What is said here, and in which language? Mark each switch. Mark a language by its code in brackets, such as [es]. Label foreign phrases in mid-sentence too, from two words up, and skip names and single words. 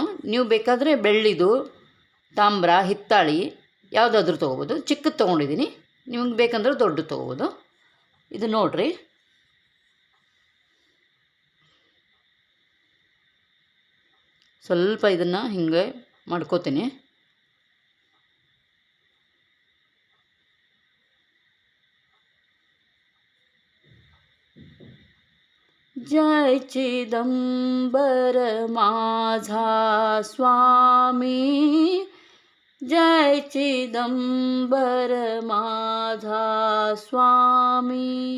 [kn] ನೀವು ಬೇಕಾದರೆ ಬೆಳ್ಳಿದು, ತಾಮ್ರ, ಹಿತ್ತಾಳಿ ಯಾವುದಾದ್ರೂ ತೊಗೋಬೋದು. ಚಿಕ್ಕದು ತೊಗೊಂಡಿದ್ದೀನಿ, ನಿಮಗೆ ಬೇಕಂದ್ರೆ ದೊಡ್ಡದು ತೊಗೋಬೋದು. ಇದು ನೋಡಿರಿ, ಸ್ವಲ್ಪ ಇದನ್ನು ಹಿಂಗೆ ಮಾಡ್ಕೋತೀನಿ. [mr] जय चिदंबर माझा स्वामी, जय चिदंबर माझा स्वामी,